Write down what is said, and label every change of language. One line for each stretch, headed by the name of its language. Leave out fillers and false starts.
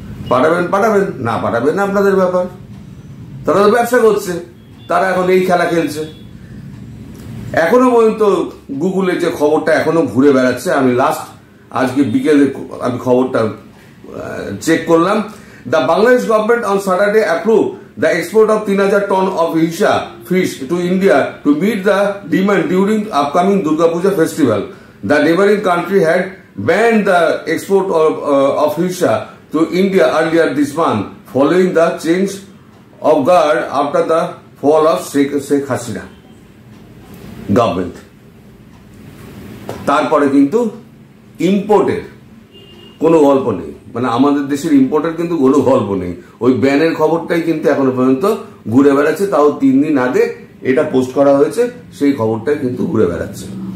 Bangla: পাঠাবেন, না পাঠাবেন না আপনাদের ব্যাপার। তারা তো ব্যবসা করছে, তারা এখন এই খেলা খেলছে। এখনো পর্যন্ত গুগলে যে খবরটা এখনো ঘুরে বেড়াচ্ছে, আমি আজকে বিকেলে আমি খবরটা চেক করলাম।
English: The Bangladesh government on Saturday approved the export of 3000 ton of Hisha fish to India to meet the demand during upcoming Durga Puja festival. The neighboring country had banned the export of Hisha to India earlier this month, following the change of guard after the fall of Sheikh Hasina government.
Bangla: তারপরে কিন্তু ইম্পোর্টের কোনো গল্প নেই, আমাদের দেশের ইম্পোর্টের কিন্তু কোনো গল্প নেই। ওই ব্যানের খবরটাই কিন্তু এখনো পর্যন্ত ঘুরে বেড়াচ্ছে। তাও 3 দিন আগে এটা পোস্ট করা হয়েছে, সেই খবরটাই কিন্তু ঘুরে বেড়াচ্ছে।